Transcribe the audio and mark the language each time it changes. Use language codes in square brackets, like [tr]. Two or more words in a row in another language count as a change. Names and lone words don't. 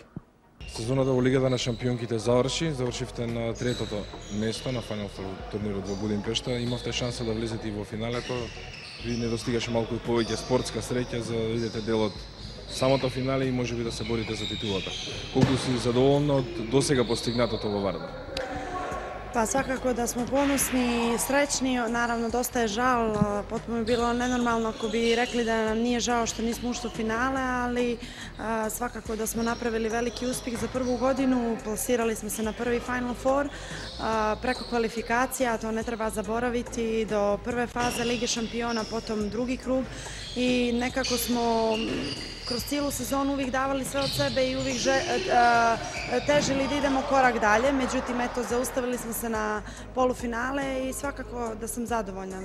[mk] Сезоната во Лигата на шампионките завршивте на третото место на Final Four турнирот во Будимпешта, имавте шанса да влезете и во финалето, ви недостигаше малку и повеќе спортска среќа за да видите дел од самото финале и можеби да се борите за титулата. Колку си задоволна од досега постигнатото во Вардар? [sr] Pa svakako da smo ponosni i srećni, naravno dosta je žal, potpuno je bilo nenormalno ako bi rekli da nam nije žao što nismo ušli u finale, ali svakako da smo napravili veliki uspjeh za prvu godinu, plasirali smo se na prvi Final Four, preko kvalifikacija, to ne treba zaboraviti, do prve faze Lige šampiona, potom drugi krug i nekako smo kroz cijelu sezonu uvijek davali sve od sebe i uvijek težili da idemo korak dalje, međutim eto zaustavili smo se na polufinale i svakako da sam zadovoljna.